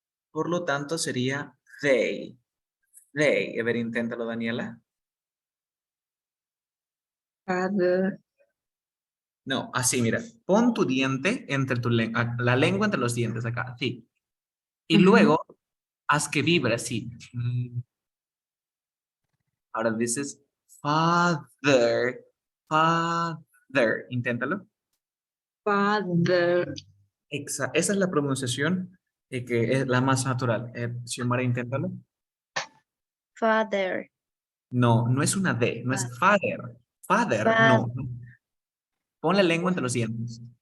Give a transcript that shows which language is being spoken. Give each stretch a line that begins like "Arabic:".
Spanish: Por lo tanto sería they. They. A ver, inténtalo, Daniela.
English: Father,
Spanish: No, así, mira. Pon tu diente entre tu lengua, la lengua entre los dientes acá. Sí. Y luego haz que vibre así. Ahora dices father, father. Inténtalo.
English: father,
Spanish: Esa es la pronunciación que es la más natural. Xiomara, inténtalo.
English: Father,
Spanish: No es una D, no es father. Father, fa, no. Pon la lengua entre los dientes.